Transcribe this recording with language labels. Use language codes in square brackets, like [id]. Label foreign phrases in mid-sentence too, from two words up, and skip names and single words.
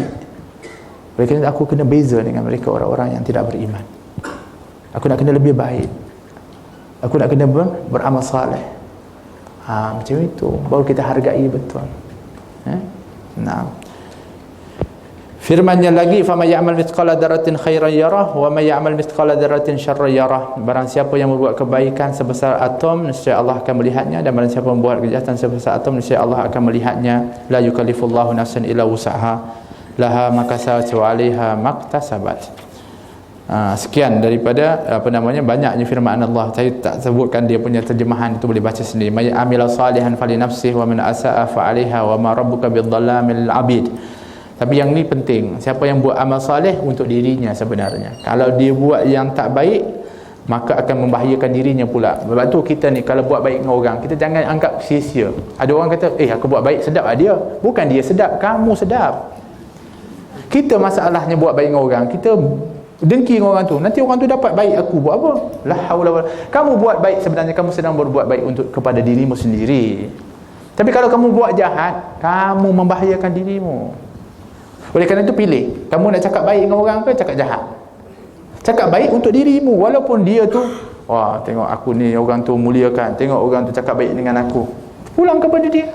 [ms] Mereka, aku kena beza dengan mereka orang-orang yang tidak beriman. Aku nak kena lebih baik. Aku nak kena beramal saleh. Macam itu baru kita hargai betul. Nah, firman-Nya lagi, [ar] فمن يعمل مثقال ذرة خيرا يره ومن يعمل مثقال ذرة شرا يره. [ms] Barang siapa yang berbuat kebaikan sebesar atom, nescaya Allah akan melihatnya, dan barang siapa membuat kejahatan sebesar atom, nescaya Allah akan melihatnya. [ar] لا يكلف الله نفسا إلا وسعها لها ما كسبت وعليها ما اكتسبت. [ms] Sekian daripada banyaknya firman Allah. Saya tak sebutkan dia punya terjemahan, itu boleh baca sendiri. [ar] من عمل صالحا فلنفسه ومن أساء فعليها وما ربك بظلام للعبيد. [ms] Tapi yang ni penting, siapa yang buat amal soleh untuk dirinya sebenarnya. Kalau dia buat yang tak baik, maka akan membahayakan dirinya pula. Sebab tu kita ni kalau buat baik dengan orang, kita jangan anggap sia-sia. Ada orang kata, aku buat baik, sedap dia. Bukan dia sedap, kamu sedap. Kita masalahnya buat baik dengan orang, kita dengki dengan orang tu, nanti orang tu dapat baik, aku buat apa? [ar] لا حول ولا. [ms] Kamu buat baik, sebenarnya kamu sedang berbuat baik untuk kepada dirimu sendiri. Tapi kalau kamu buat jahat, kamu membahayakan dirimu. Oleh kerana itu pilih, kamu nak cakap baik dengan orang ke cakap jahat? Cakap baik untuk dirimu, walaupun dia tu, wah tengok aku ni, orang tu muliakan, tengok orang tu cakap baik dengan aku, pulang kepada dia.